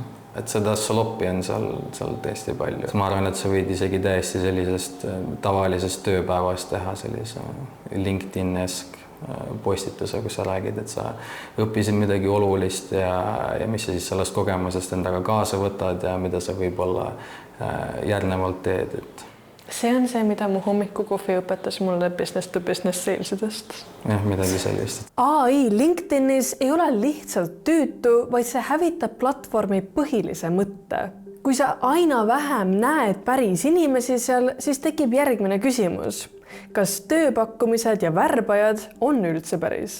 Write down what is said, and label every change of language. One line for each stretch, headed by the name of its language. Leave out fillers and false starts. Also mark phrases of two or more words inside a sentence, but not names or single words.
Estonian: Et seda sloppi on seal tõesti palju. Ma arvan, et sa võid isegi täiesti sellisest tavalisest tööpäevast teha sellise LinkedIn-esk postituse, kus sa räägid, et sa õppisid midagi olulist ja mis sa siis sellest kogemusest endaga kaasa võtad ja mida sa võib-olla järgnevalt teed. See on see, mida mu hommikukohvi õpetas mulle
English: business to business
Estonian: salesidest. Jah, midagi sellist. AI LinkedInis ei ole lihtsalt tüütu, vaid see hävitab platvormi põhilise mõtte. Kui sa aina vähem näed päris inimesi seal, siis tekib järgmine küsimus. Kas tööpakkumised ja värbajad on üldse päris?